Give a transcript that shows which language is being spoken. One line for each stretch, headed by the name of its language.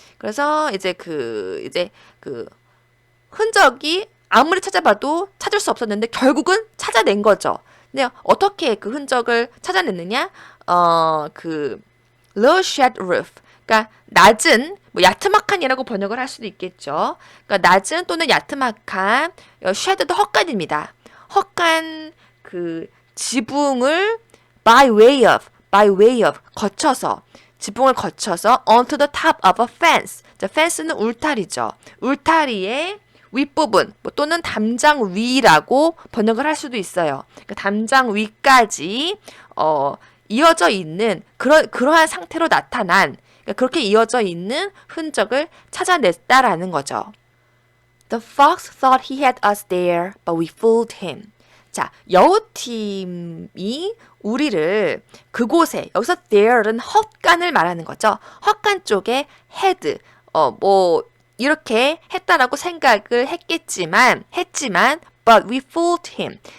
Korean: 그래서 이제 그 흔적이 아무리 찾아봐도 찾을 수 없었는데 결국은 찾아낸 거죠. 근데 어떻게 그 흔적을 찾아냈느냐? 그
English: low shed roof,
Korean: 그러니까 낮은, 뭐 야트막한이라고 번역을 할 수도 있겠죠. 그러니까 낮은 또는 야트막한, shed도 헛간입니다. 헛간 그 지붕을
English: by way of
Korean: 거쳐서, 지붕을 거쳐서
English: onto the top of a fence.
Korean: 자, fence는 울타리죠. 울타리의 윗부분 또는 담장 위라고 번역을 할 수도 있어요. 그러니까 담장 위까지 이어져 있는 그러한 상태로 나타난, 그러니까 그렇게 이어져 있는 흔적을 찾아냈다라는 거죠.
English: The fox thought he had us there, but we fooled him.
Korean: 자, 여우팀이 우리를 그곳에, 여기서 there는 헛간을 말하는 거죠. 헛간 쪽에 had, 뭐 이렇게 했다라고 생각을 했지만
English: but we fooled him.